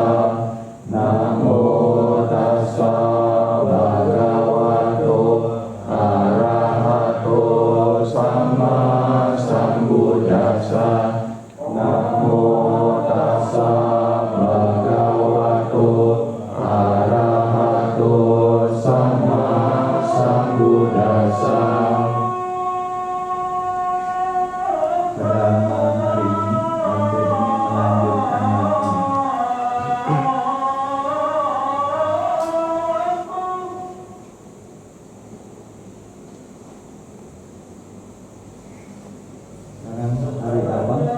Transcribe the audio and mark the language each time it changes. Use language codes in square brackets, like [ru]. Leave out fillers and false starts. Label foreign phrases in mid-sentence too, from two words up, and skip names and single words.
[pi] Namo tassa bhagavato arahato sama sambuddhassa. Namo tassa bhagavato arahato sama sambuddhassa. [id] Pada malam hari ini Bante ingin melanjutkan lagi. Sekarang hari apa?